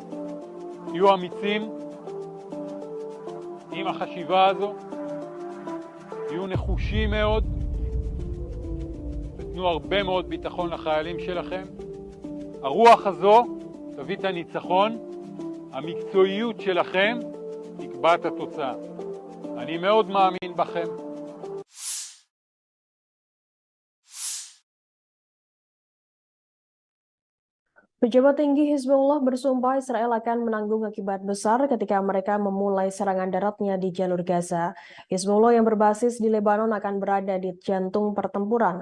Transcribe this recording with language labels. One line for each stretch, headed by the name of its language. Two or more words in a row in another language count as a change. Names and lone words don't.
Hebrew: תהיו אמיצים עם החשיבה הזו, תהיו נחושים מאוד, ותנו הרבה מאוד ביטחון לחיילים שלכם. הרוח הזו תביא את הניצחון, המקצועיות שלכם תקבע את התוצאה. אני מאוד מאמין בכם.
Indonesian: Pejabat tinggi Hizbullah bersumpah Israel akan menanggung akibat besar ketika mereka memulai serangan daratnya di jalur Gaza. Hizbullah yang berbasis di Lebanon akan berada di jantung pertempuran.